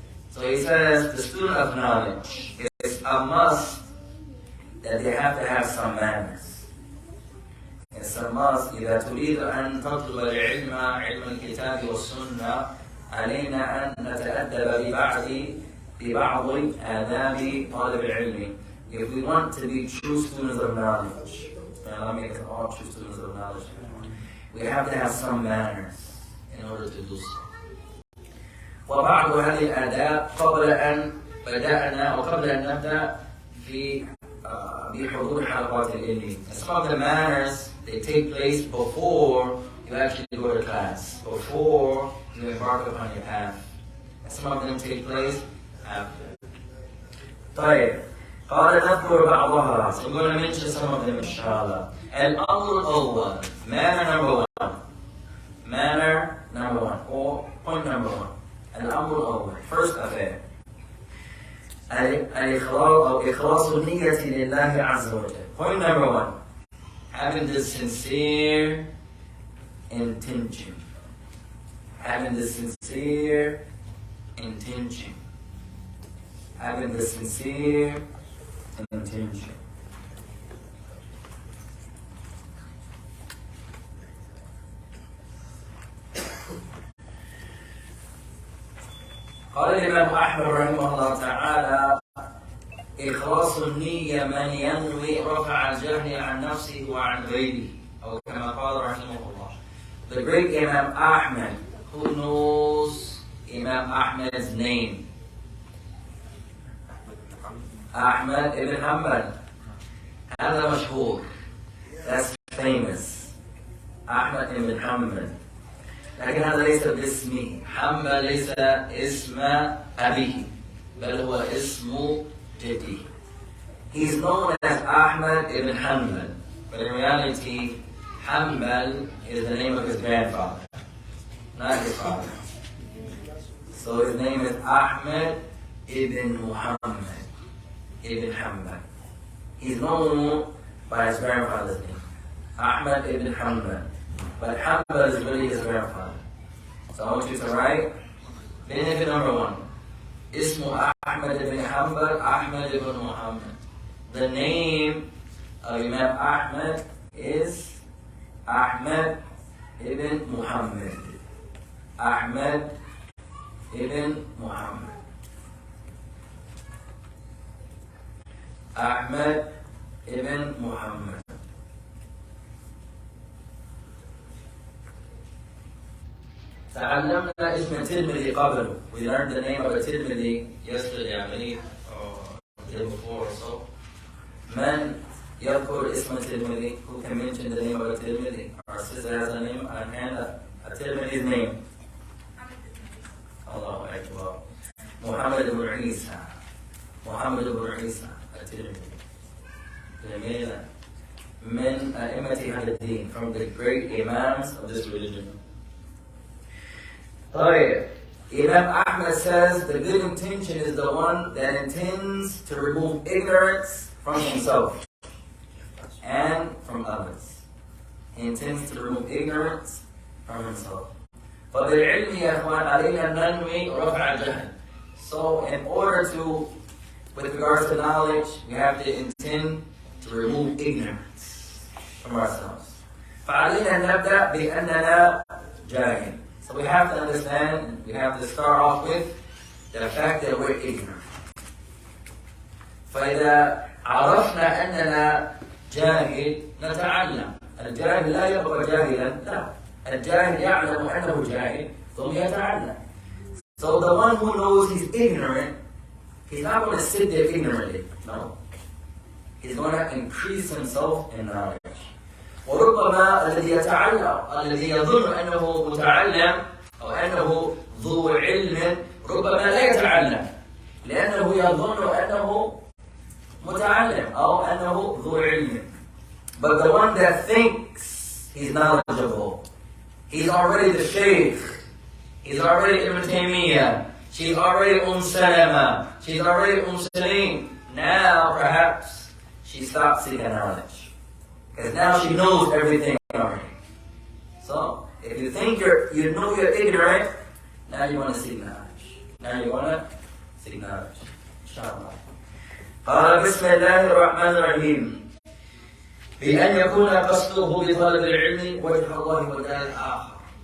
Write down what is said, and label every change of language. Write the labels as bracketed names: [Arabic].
[English] So he says the student of knowledge, it's a must that they have to have some manners. It's a must. [Arabic] إذا تريد أن تطلب العلم علم الكتاب والسنة علينا أن نتأدب ببعض آداب طالب العلم. [English] If we want to be true students of knowledge, and I mean all true students of knowledge, we have to have some manners in order to do so. [Arabic] وبعض هذه الآداب قبل أن بدأنا وقبل أن نبدأ في بحضور حلقات العلم. [English] Some of the manners, they take place before you actually go to class, before you embark upon your path. And some of them take place after. [Arabic] طيب. قال نذكر بعضها. [English] So we're going to mention some of them inshallah. [Arabic] الأمر الأول, [English] manner number one. Manner number one, or point number one. [Arabic] الأمر الأول, [English] first affair. [Arabic] الإخلاص أو إخلاص النية لله عز وجل. [English] Point number one, having the sincere intention. Having the sincere intention. Having the sincere intention. [Arabic] قال الإمام أحمد رحمه الله تعالى إخلاص النية من ينوي رفع الجهل عن نفسه وعن غيره أو كما قال رحمه الله. [English] The great Imam Ahmed, who knows Imam Ahmed's name? Ahmed ibn Hanbal. [Arabic] هذا مشهور. [English] That's famous. Ahmed ibn Hanbal. [Arabic] لكن هذا ليس باسمه. حنبل ليس اسم أبيه بل هو اسم جده. [English] He's known as Ahmed ibn Hanbal, but in reality Hanbal is the name of his grandfather, not his father. So his name is Ahmed ibn Muhammad ibn Hanbal. He's known by his grandfather's name, Ahmed ibn Hanbal. But Hanbal is really his grandfather. So I want you to write benefit number one. [Arabic] Ismu Ahmed ibn Hanbal, Ahmed ibn Muhammad. [English] The name of Imam Ahmed is Ahmed ibn Muhammad. Ahmed ibn Muhammad. Ahmed ibn Muhammad. [Arabic] تعلمنا اسم الترمذي قبله. [English] We learned the name of a Tirmidhi yesterday, I believe, or the day before or so. [Arabic] من يذكر اسم الترمذي? [English] Who can mention the name of a Tirmidhi? Our sister has a name on hand, a Tirmidhi's name. Allahu Akbar. Muhammad ibn Isa. Muhammad ibn Isa, a Tirmidhi. [Arabic] جميلة. من أئمة هذا الدين, [English] from the great imams of this religion. [Arabic] طيب. [English] Imam Ahmed says the good intention is the one that intends to remove ignorance from himself and from others. He intends to remove ignorance from himself. [Arabic] فبالعلم يا إخوان علينا ننوي رفع الجهل. [English] So in order to, with regards to knowledge, we have to intend to remove ignorance from ourselves. [Arabic] فعلينا نبدأ بأننا جاهل. [English] So we have to understand, we have to start off with the fact that we're ignorant. [Arabic] فإذا عرفنا أننا جاهل نتعلم. الجاهل لا يبقى جاهلا، لا. الجاهل يعلم أنه جاهل ثم يتعلم. [English] So the one who knows he's ignorant, he's not going to sit there ignorantly. No. He's going to increase himself in knowledge. [Arabic] وربما الذي يتعلم الذي يظن أنه متعلم أو أنه ذو علم ربما لا يتعلم لأنه يظن أنه متعلم أو أنه ذو علم. [English] But the one that thinks he's knowledgeable, he's already the Shaykh, he's already Ibn Taymiyyah, she's already Salama, she's already Salim. Now perhaps she stops seeking knowledge. Because now she knows everything already. So, if you think you know you're ignorant, now you want to seek knowledge. Now you want to seek knowledge. Inshallah. [Arabic] قال بسم الله الرحمن الرحيم بأن يكون قصده بطلب العلم وجه الله والدار الآخر.